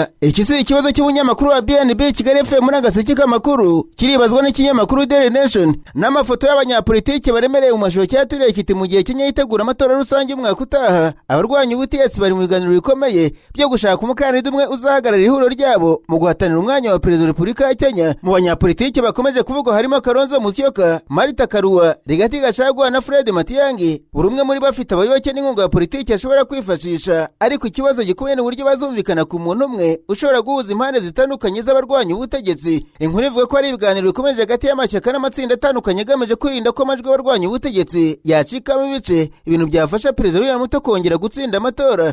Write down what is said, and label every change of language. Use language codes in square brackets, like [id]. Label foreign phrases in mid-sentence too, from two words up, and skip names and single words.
[rw] Iki si ikibazo cy'ubunyamakuru wa BNB Kigali FM muri agaseke k'amakuru kiribazwa n'ikinyamakuru Daily Nation n'amafoto y'abanyapolitiki baremereye mu mashusho cyaturiye kiti mu gihe Kenya yitegura amatora rusange umwaka utaha. Abarwanya ubutegetsi bari mu biganiro bikomeye byo gushaka umukandida umwe uzahagararira ihuriro ryabo mu guhatanira umwanya wa Perezida wa Repubulika ya Kenya. Mu banyapolitiki bakomeje kuvugwa harimo Kalonzo Musyoka, Martha Karua, Rigathi Gachagua na Fred Matiang'i. Buri umwe muri bafite abayoboke n'inkunga ya politiki ashobora kwifashisha, ariko ikibazo gikomeye n'uburyo bazumvikana ku muntu umwe ushobora guhuza impande zitandukanye z'abarwanya ubutegetsi. Inkuru ivuga ko ari ibiganiro bikomeje hagati y'amashyaka n'amatsinda atandukanye agamije kwirinda ko amajwi y'abarwanya ubutegetsi yacikamo ibice, ibintu byafasha Perezida William Ruto kongera gutsinda amatora.